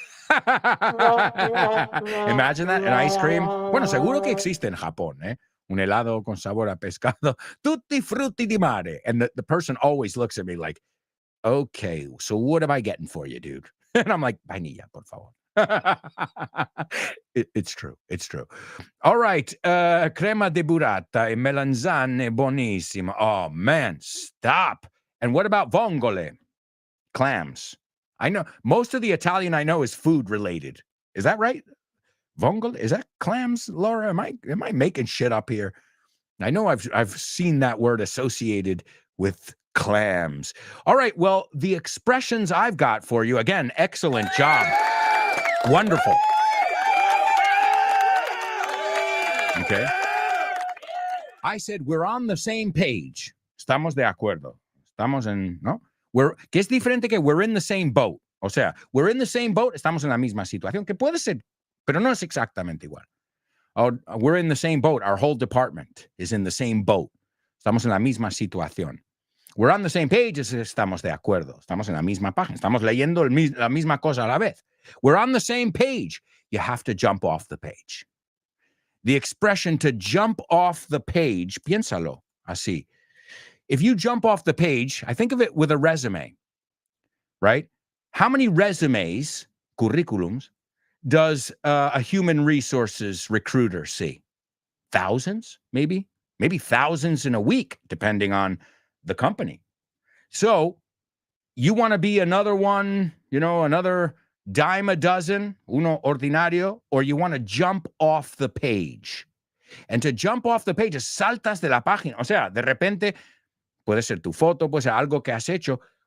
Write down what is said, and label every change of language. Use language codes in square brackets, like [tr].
[en] Imagine that, an ice cream. [es] Bueno, seguro que existe en Japón, ¿eh? Un helado con sabor a pescado. [it] Tutti frutti di mare. [en] And the person always looks at me like, okay, so what am I getting for you, dude? And I'm like, [es] vainilla, por favor. [en] It's true. It's true. All right. [it] Crema de burrata e melanzane buonissimo. [en] Oh, man, stop. And what about vongole? Clams. I know most of the Italian I know is food related. Is that right? Vongole? Is that clams, Laura? Am I making shit up here? I know I've seen that word associated with clams. All right. Well, the expressions I've got for you, again, excellent job. Wonderful. Okay. I said we're on the same page. [es] Estamos de acuerdo. Estamos en, ¿no? Que es diferente que [en] we're in the same boat. [es] O sea, [en] we're in the same boat, [es] estamos en la misma situación, que puede ser, pero no es exactamente igual. [en] We're in the same boat. Our whole department is in the same boat. [es] Estamos en la misma situación. [en] We're on the same page, [es] estamos de acuerdo. Estamos en la misma página. Estamos leyendo la misma cosa a la vez. [en] We're on the same page. You have to jump off the page. The expression to jump off the page, [es] piénsalo así. [en] If you jump off the page, I think of it with a resume, right? How many resumes, curriculums, does a human resources recruiter see? Thousands, maybe? Maybe thousands in a week, depending on the company. So you want to be another one, another dime a dozen, [es] uno ordinario, [en] or you want to jump off the page. And to jump off the page, [es] saltas de la página. O sea, de repente, puede ser tu foto, puede ser algo que has hecho.